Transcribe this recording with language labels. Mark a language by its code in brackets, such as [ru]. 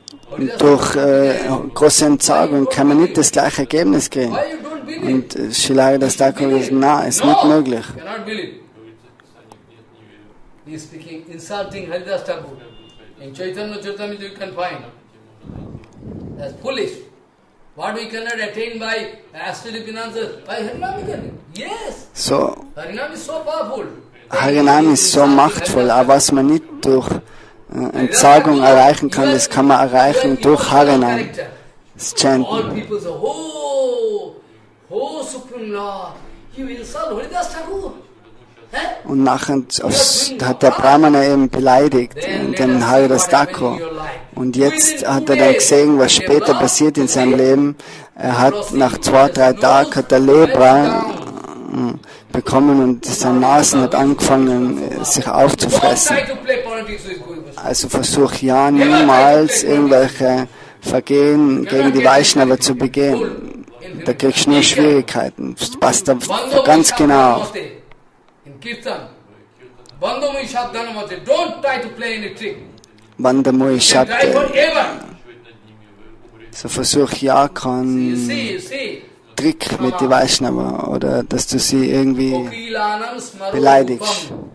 [de] Und durch große Entsagung kann man nicht das gleiche Ergebnis kriegen. Und Srila Haridas Thakur ist, nein, ist nicht möglich. [en] He is speaking, insulting Haridas Thakur. In Chaitanya Charitamrita you can find. That's foolish. What we cannot attain by aesthetic finances, by Harinam we can. Yes. So, Harinam is so powerful. [de] Harinam ist so machtvoll, aber was man nicht durch Entsagung erreichen kann, das kann man erreichen durch Harinam. Das Chanten. [en] All people say, oh, Supreme Lord, you insult Haridas Thakur. [de] Und nachher hat der Brahmana eben beleidigt, den Haridas Thakur. Und jetzt hat er dann gesehen, was später passiert in seinem Leben. Er hat nach 2-3 Tagen hat er Lepra bekommen und seine Nasen hat angefangen, sich aufzufressen. Also versuch ja niemals irgendwelche Vergehen gegen die Vaishnava zu begehen. Da kriegst du nur Schwierigkeiten. Das passt da ganz genau auf. [en] In Kirtan, Bandhamui Shabdhanamate, don't try to play any trick. Bandhamui Shabdhanamate. [de] So versuch ja keinen Trick mit die Vaishnava oder dass du sie irgendwie beleidigst.